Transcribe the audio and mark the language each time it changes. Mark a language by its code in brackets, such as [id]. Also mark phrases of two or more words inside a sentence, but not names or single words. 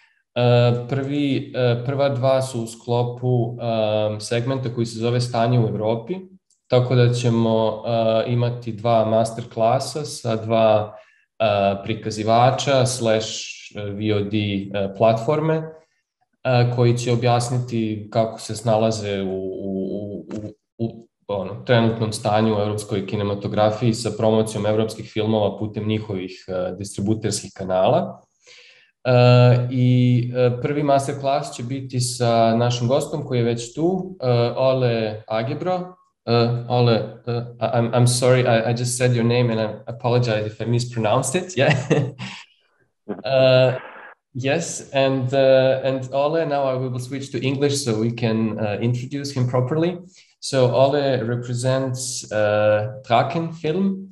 [sr] Prva 2 su u sklopu segmenta koji se zove Stanje u Evropi, tako da ćemo imati 2 master klasa sa 2 prikazivača / VOD platforme koji će objasniti kako se snalaze u trenutnom stanju u evropskoj kinematografiji sa promocijom evropskih filmova putem njihovih distributerskih kanala. I prvi master klas će biti sa našim gostom koji je već tu, Olle Agebro. [en] Olle, I'm sorry, I just said your name and I apologize if I mispronounced it. Yeah. Yes, and Olle, now I will switch to English so we can introduce him properly. So Olle represents Draken Film.